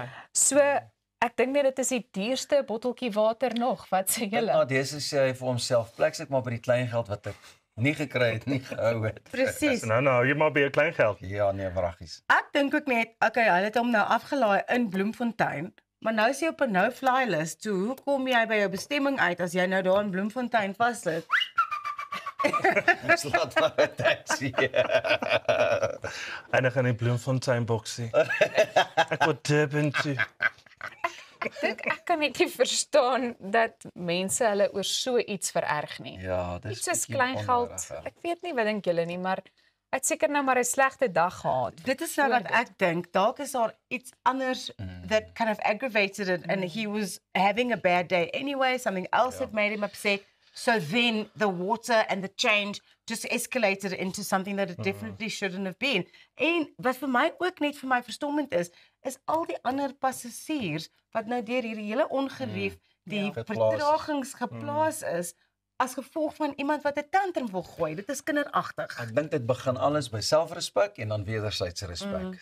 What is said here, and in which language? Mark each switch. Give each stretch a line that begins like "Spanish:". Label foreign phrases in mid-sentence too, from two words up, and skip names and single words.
Afrikaans: So ek dink net dit is die duurste botteltjie water nog. Wat sê julle? Deze sê hy vir homself, plek sit maar by die klein geld wat ek nie gekry het, nie gehou het. Presies. Nou, jy maar by 'n klein geld. Ja, nee, wraggies. Ek dink ook net, okay, hulle het hom nou afgelaai in Bloemfontein, maar nou is jy op 'n
English: no-fly list.
Afrikaans: So hoe kom jy by jou bestemming uit as jy nou daar in Bloemfontein vassit? Ons laat maar 'n taxi. Eindig in die Bloemfontein boksie. Ek wil Durban toe. Ek dink ek kan net nie verstaan dat mense hulle oor so iets vererg nie. Ja, dis Iets soos bietjie kleingeld. onregverdig. Ek weet nie wat dink julle nie, maar hy het seker nou maar 'n slegte dag gehad. Dit is nou wat ek dink. Dalk is daar iets anders
English: that kind of aggravated it and he was having a bad day anyway, something else had made him upset. So then the water and the change just escalated into something that it definitely shouldn't have been.
Afrikaans: En wat vir my ook net vir my verstommend is al die ander passasiers wat nou deur hierdie hele ongerief die vertragings geplaas is as gevolg van iemand wat 'n tantrum wil gooi. Dit is kinderagtig. Ek dink dit begin alles by selfrespek en dan wederwysige respek.